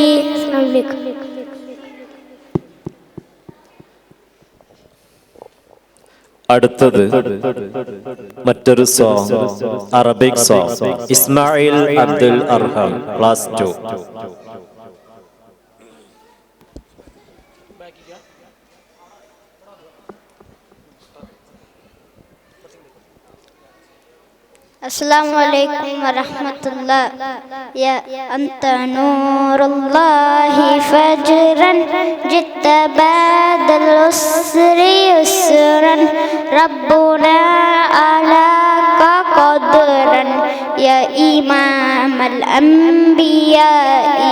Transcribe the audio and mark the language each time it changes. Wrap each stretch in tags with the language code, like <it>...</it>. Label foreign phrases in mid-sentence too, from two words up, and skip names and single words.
<ar>السلام عليكم.</ar> <ml>അടുത്തത് മറ്റൊരു സോങ്,</ml> <en>Arabic song.</en> <ml>ഇസ്മായിൽ അബ്ദുൽ അർഹം, ക്ലാസ് 2.</ml> <ar>السلام عليكم ورحمة الله. يا أنت نور الله فجرا جئت بعد العسر يسرا ربنا أعلاك قدرا يا إمام الأنبياء</ar>